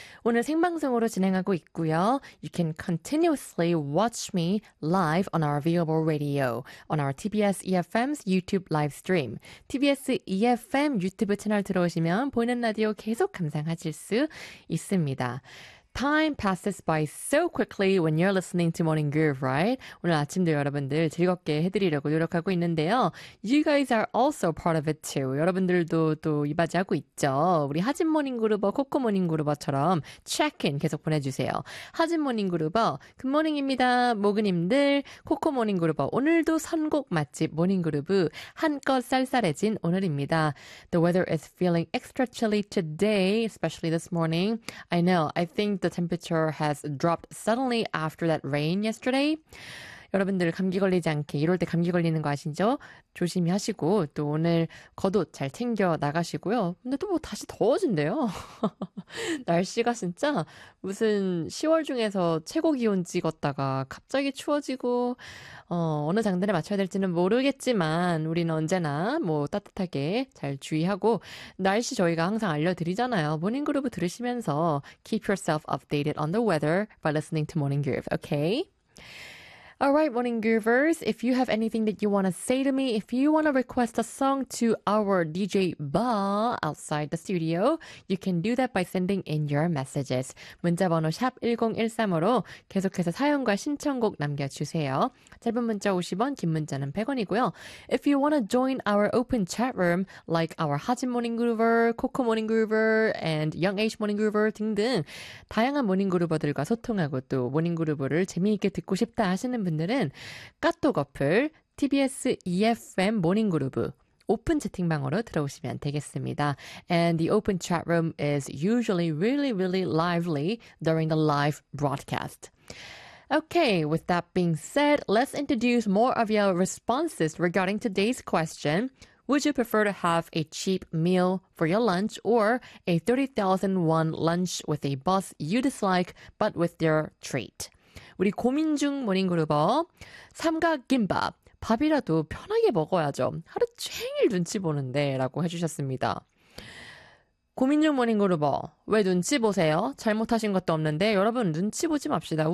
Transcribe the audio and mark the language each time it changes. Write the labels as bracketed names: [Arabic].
[Korean] 오늘 생방송으로 진행하고 있고요. [English] You can continuously watch me live on our viewable radio, on our TBS EFM's YouTube live stream. [Korean] TBS EFM 유튜브 채널 들어오시면 보이는 라디오 계속 감상하실 수 있습니다. [English] Time passes by so quickly when you're listening to Morning Groove, right? [Korean] 오늘 아침도 여러분들 즐겁게 해드리려고 노력하고 있는데요. [English] You guys are also part of it too. [Korean] 여러분들도 또 이바지하고 있죠. 우리 하진 모닝 그루버, 코코 모닝 그루버처럼 체크인 계속 보내주세요. 하진 모닝 그루버, 굿모닝입니다. 모그님들, 코코 모닝 그루버, 오늘도 선곡 맛집 모닝 그루브 한껏 쌀쌀해진 오늘입니다. [English] The weather is feeling extra chilly today, especially this morning. I know, I think the temperature has dropped suddenly after that rain yesterday. [Korean] 여러분들 감기 걸리지 않게 이럴 때 감기 걸리는 거 아시죠? 조심히 하시고 또 오늘 겉옷 잘 챙겨 나가시고요. 근데 또 뭐 다시 더워진대요. 날씨가 진짜 무슨 10월 중에서 최고 기온 찍었다가 갑자기 추워지고 어느 장단에 맞춰야 될지는 모르겠지만 우리는 언제나 뭐 따뜻하게 잘 주의하고 날씨 저희가 항상 알려드리잖아요. 모닝그루브 들으시면서 [English] keep yourself updated on the weather by listening to Morning Groove, okay? Alright, Morning Groovers, if you have anything that you want to say to me, if you want to request a song to our DJ Ba outside the studio, you can do that by sending in your messages. [Korean] 문자번호 샵 1013으로 계속해서 사연과 신청곡 남겨주세요. 짧은 문자 50원, 긴 문자는 100원이고요. [English] If you want to join our open chat room, like our Hajin Morning Groover, [Korean] Coco Morning Groover, and Young Age Morning Groover 등등 다양한 모닝 그루버들과 소통하고 또 모닝 그루버를 재미있게 듣고 싶다 하시는 분들은 카톡 어플 TBS EFM 모닝 그루브 오픈 채팅방으로 들어오시면 되겠습니다. [English] And the open chat room is usually really really lively during the live broadcast. Okay, with that being said, let's introduce more of your responses regarding today's question. Would you prefer to have a cheap meal for your lunch or a 30,000 won lunch with a boss you dislike but with their treat? [Korean] 우리 고민 중 모닝그루버 삼각김밥 밥이라도 편하게 먹어야죠. 하루 종일 눈치 보는데 라고 해주셨습니다. 고민 중 모닝그루버 왜 눈치 보세요? 잘못하신 것도 없는데 여러분 눈치 보지 맙시다.